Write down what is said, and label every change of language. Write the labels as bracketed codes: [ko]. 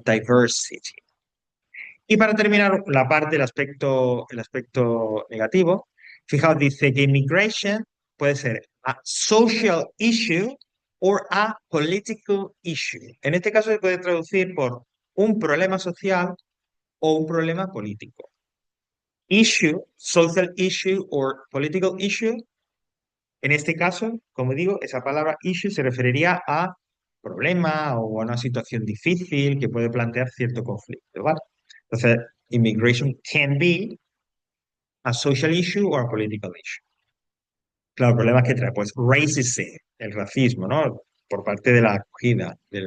[es] Diversity. Y para terminar, la parte, el aspecto negativo, fijaos, dice que immigration puede ser [en] a social issue or a political issue. [es] En este caso se puede traducir por un problema social o un problema político. [en] Issue, social issue or political issue. [es] En este caso, como digo, esa palabra issue se referiría a problema o a una situación difícil que puede plantear cierto conflicto, ¿vale? Entonces, [en] immigration can be a social issue or a political issue. [es] Claro, el problema es que trae, pues, racism, el racismo, ¿no? Por parte de la acogida,